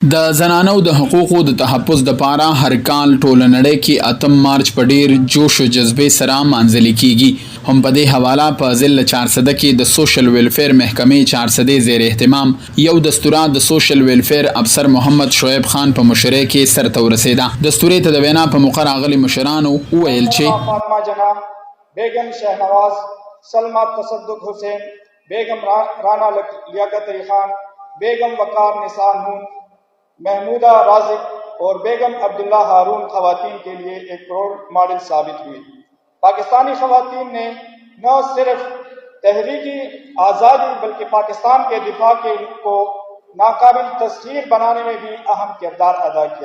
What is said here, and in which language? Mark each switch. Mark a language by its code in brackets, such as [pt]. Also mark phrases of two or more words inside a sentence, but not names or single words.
[ps] د زنانو د حقوقو د تحفظ د پاره هر کال ټوله نړۍ کې 8 مارچ په ډیر جوش او جذبې سره مانځل کیږي. هم په دې حواله په ضلع 400 کې د [en] social welfare [ps] محکمې 400 زیر اهتمام یو دستوره د [en] social welfare officer [ps] محمد شعیب خان په مشرۍ کې سرته ورسېده. دستوري ته د وینا په موقع راغلي مشرانو وویل چې [ur] فاطمه جناح، بیگم شهنواز، سلما تصدق حسین، بیگم رانا لیاقت علی خان، بیگم وقار نثار نون، محمودہ رازق اور بیگم عبداللہ ہارون خواتین کے لیے ایک [en] role model [ur] ثابت ہوئی. پاکستانی خواتین نے نہ صرف تحریکی آزادی بلکہ پاکستان کے دفاع کو ناقابل تسخیر بنانے میں بھی اہم کردار ادا کیا.